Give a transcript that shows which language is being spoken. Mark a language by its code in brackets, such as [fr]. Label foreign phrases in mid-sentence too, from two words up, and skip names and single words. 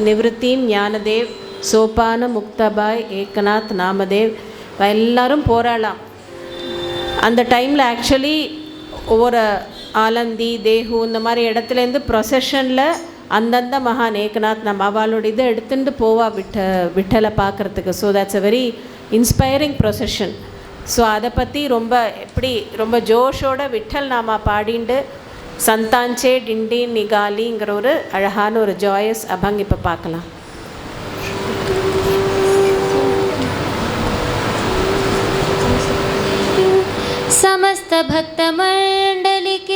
[ta] நிவிருத்தீம் ஞானதேவ், சோபான முக்தபாய், ஏகநாத், நாமதேவ் எல்லாரும் போராடலாம். அந்த டைமில் ஆக்சுவலி ஒவ்வொரு ஆலந்தி, தேஹு இந்த மாதிரி இடத்துலேருந்து ப்ரொசஷனில் அந்தந்த மகான் ஏகநாத் நம்ம அவளோட இதை எடுத்துகிட்டு போவா விட்டலை பார்க்குறதுக்கு. [en] So that's a very inspiring procession. [ta] ஸோ அதை பற்றி ரொம்ப ஜோஷோட விட்டல் நாமா பாடிண்டு [mr] संतांचे दिंडी [ta] நிகாலிங்கிற ஒரு அழகான ஒரு ஜாயஸ் அபங் இப்போ பார்க்கலாம். [hi] समस्त भक्त मंडली